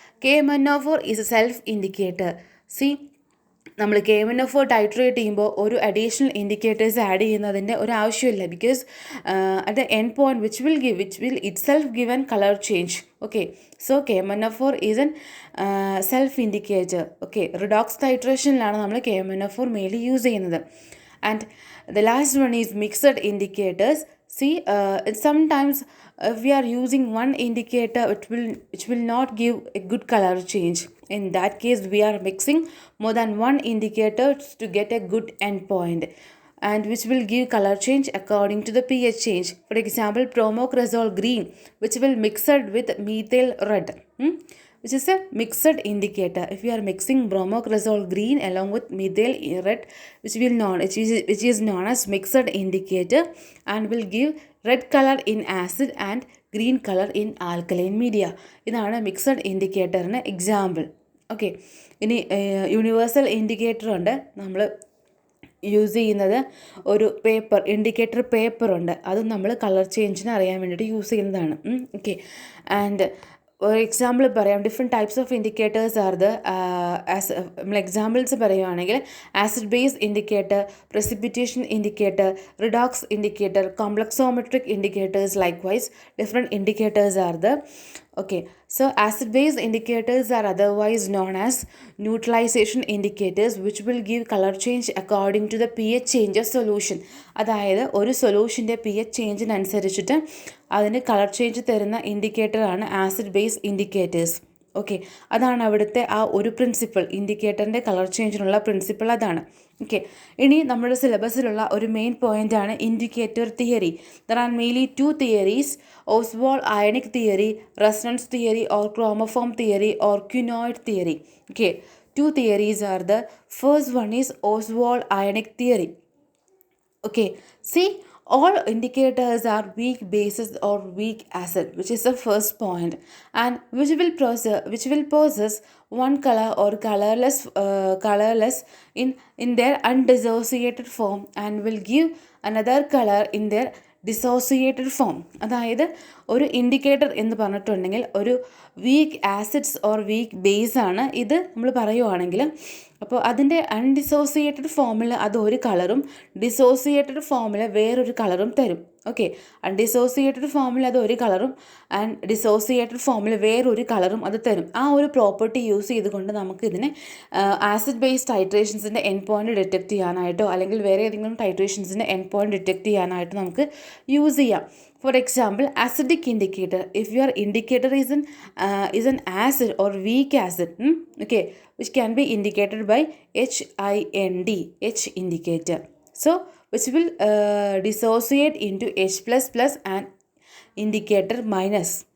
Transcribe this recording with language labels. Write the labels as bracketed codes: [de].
[ml] KMnO4 [en] Is a self indicator. [ml] C, നമ്മൾ KMnO4 titrate ചെയ്യുമ്പോൾ ഒരു അഡീഷണൽ ഇൻഡിക്കേറ്റേഴ്സ് ആഡ് ചെയ്യുന്നതിൻ്റെ ഒരു ആവശ്യമില്ല. [en] Because at the end point which will itself given colour change. Okay, so KMnO4 is an self indicator. [ml] Okay, redox ടൈട്രേഷനിലാണ് നമ്മൾ KMnO4 mainly use ചെയ്യുന്നത്. [en] And the last one is mixed indicators. See, sometimes if we are using one indicator, it will not give a good color change. In that case, we are mixing more than one indicator to get a good endpoint, and which will give color change according to the pH change. For example, bromocresol green, which will mixed with methyl red. Which is a mixed indicator. If we are mixing bromocresol green along with methyl red, which is known as mixed indicator, and will give red color in acid and green color in alkaline media. [ml] ഇതാണ് mixed ഇൻഡിക്കേറ്ററിന് example. Okay, ഇനി universal indicator ഉണ്ട്. നമ്മൾ use ചെയ്യുന്നത് ഒരു paper, indicator പേപ്പറുണ്ട്. അതും നമ്മൾ colour ചേഞ്ചിന് അറിയാൻ വേണ്ടിയിട്ട് യൂസ് ചെയ്യുന്നതാണ്. ഓക്കെ, ആൻഡ് ഒരു എക്സാമ്പിൾ പറയാം. [en] different types of indicators are the [ml] നമ്മൾ എക്സാമ്പിൾസ് പറയുകയാണെങ്കിൽ acid base indicator, precipitation indicator, redox indicator, complexometric indicators. [en] Likewise different indicators are the. Okay, so acid base indicators are otherwise known as neutralization indicators, which will give color change according to the pH change of solution. [ml] അതായത് ഒരു സൊല്യൂഷൻ്റെ pH ചേഞ്ചിനനുസരിച്ചിട്ട് അതിന് colour change തരുന്ന ഇൻഡിക്കേറ്ററാണ് acid base indicators. Okay, അതാണ് അവിടുത്തെ ആ ഒരു principle, ഇൻഡിക്കേറ്ററിൻ്റെ colour ചേഞ്ചിനുള്ള principle അതാണ്. Okay, ഇനി നമ്മുടെ സിലബസിലുള്ള ഒരു മെയിൻ പോയിൻ്റാണ് indicator theory. [en] There are mainly 2 theories: Oswald ionic theory, resonance theory or chromophore theory or quinoid theory. Okay, 2 theories are the first one is Oswald ionic theory. Okay, see, all indicators are weak bases or weak acid, which is the first point, and which will possess one color or colorless in their undissociated form, and will give another color in their dissociated form. [ml] അതായത് ഒരു indicator എന്ന് പറഞ്ഞിട്ടുണ്ടെങ്കിൽ ഒരു week acids or weak base ആണ് ഇത് നമ്മൾ പറയുവാണെങ്കിൽ. അപ്പോൾ അതിൻ്റെ അൺഡിസോസിയേറ്റഡ് ഫോമിൽ അത് ഒരു കളറും ഡിസോസിയേറ്റഡ് ഫോമിൽ വേറൊരു കളറും തരും. ഓക്കെ, അൺഡിസോസിയേറ്റഡ് ഫോമിൽ അത് ഒരു കളറും ആൻഡ് ഡിസോസിയേറ്റഡ് ഫോമിൽ വേറൊരു കളറും അത് തരും. ആ ഒരു പ്രോപ്പർട്ടി യൂസ് ചെയ്തുകൊണ്ട് നമുക്ക് ഇതിനെ acid based ടൈട്രേഷൻസിൻ്റെ end point detect ചെയ്യാനായിട്ടോ അല്ലെങ്കിൽ വേറെ ഏതെങ്കിലും ടൈട്രേഷൻസിൻ്റെ എൻഡ് പോയിന്റ് ഡിറ്റക്ട് ചെയ്യാനായിട്ട് നമുക്ക് യൂസ് ചെയ്യാം. [en] For example, acidic indicator. If your indicator is an acid or weak acid, okay, which can be indicated by HIND, H indicator. So, which will dissociate into H++ and indicator minus.